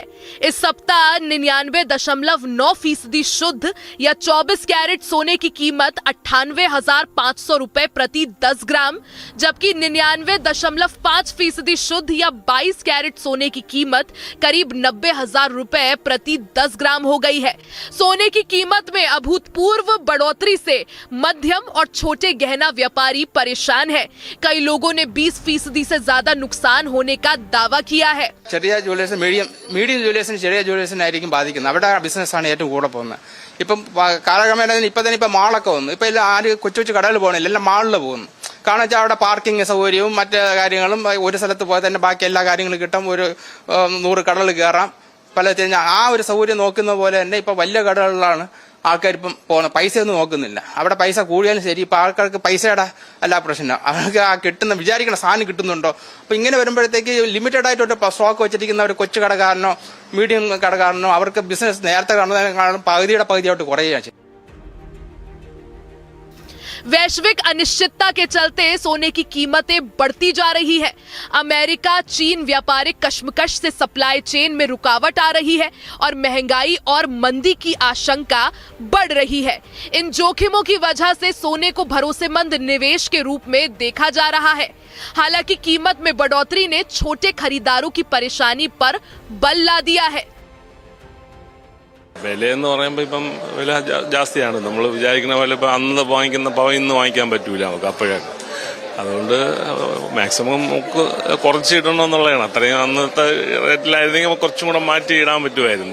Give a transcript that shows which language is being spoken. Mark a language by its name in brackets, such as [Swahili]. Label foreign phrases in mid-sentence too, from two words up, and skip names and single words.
[Hindi] इस सप्ताह 99.9% शुद्ध या 24 कैरेट सोने की कीमत 98,500 रुपए प्रति 10 ग्राम, जबकि 99.5% शुद्ध या 22 कैरेट सोने की कीमत करीब 90,000 रुपए प्रति 10 ग्राम हो गई है। सोने की कीमत में अभूतपूर्व बढ़ोतरी से मध्यम और छोटे गहना व्यापारी परेशान है। कई लोगों ने 20% से ज्यादा नुकसान होने का दावा किया है। [Malayalam] ചെറിയ [English] jewellers medium jewellers [Malayalam] ചെറിയ ജ്വല്ലേഴ്സിനായിരിക്കും ബാധിക്കുന്നത്. അവരുടെ ബിസിനസ്സാണ് ഏറ്റവും കൂടെ പോകുന്നത്. ഇപ്പം കാലക്രമേണ ഇപ്പം മാളൊക്കെ വന്നു. ഇപ്പം എല്ലാം ആര് കൊച്ചു കൊച്ചു കടകളിൽ പോകണില്ല, എല്ലാം മാളിൽ പോകുന്നു. കാരണം വെച്ചാൽ അവിടെ പാർക്കിംഗ് സൗകര്യവും മറ്റ് കാര്യങ്ങളും ഒരു സ്ഥലത്ത് പോയാൽ തന്നെ ബാക്കി എല്ലാ കാര്യങ്ങളും കിട്ടും. ഒരു 100 കടകൾ കയറാം. ആ ഒരു സൗകര്യം നോക്കുന്ന പോലെ തന്നെ ഇപ്പം വലിയ കടകളിലാണ് ആൾക്കാർ ഇപ്പം പോകുന്നത്. പൈസ ഒന്നും നോക്കുന്നില്ല. അവിടെ പൈസ കൂടിയാലും ശരി, ഇപ്പം ആൾക്കാർക്ക് പൈസയുടെ അല്ല പ്രശ്നം, അവർക്ക് ആ കിട്ടുന്ന വിചാരിക്കുന്ന സാധനം കിട്ടുന്നുണ്ടോ. അപ്പം ഇങ്ങനെ വരുമ്പോഴത്തേക്ക് ലിമിറ്റഡ് ആയിട്ടൊരു സ്റ്റോക്ക് വെച്ചിരിക്കുന്ന ഒരു കൊച്ചു കടക്കാരനോ മീഡിയം കടക്കാരനോ അവർക്ക് ബിസിനസ് നേരത്തെ കാണുന്നതിനേക്കാളും പകുതിയായിട്ട് കുറയുകയാണ് ചെയ്യുന്നത്. [Hindi] वैश्विक अनिश्चितता के चलते सोने की कीमतें बढ़ती जा रही है। अमेरिका, चीन व्यापारिक कशमकश से [English] supply chain [Hindi] में रुकावट आ रही है और महंगाई और मंदी की आशंका बढ़ रही है। इन जोखिमों की वजह से सोने को भरोसेमंद निवेश के रूप में देखा जा रहा है। हालांकि कीमत में बढ़ोतरी ने छोटे खरीदारों की परेशानी पर बल ला दिया है। [Malayalam] വിലയെന്ന് പറയുമ്പോൾ ഇപ്പം വില ജാസ്തിയാണ്. നമ്മൾ വിചാരിക്കുന്ന പോലെ ഇപ്പം അന്ന് വാങ്ങിക്കുന്ന പവ ഇന്ന് വാങ്ങിക്കാൻ പറ്റൂല നമുക്ക് അപ്പോഴൊക്കെ. അതുകൊണ്ട് മാക്സിമം നമുക്ക് കുറച്ച് ഇടണമെന്നുള്ളതാണ്. അത്രയും അന്നത്തെ റേറ്റിലായിരുന്നെങ്കിൽ കുറച്ചും കൂടെ മാറ്റി ഇടാൻ പറ്റുമായിരുന്നു.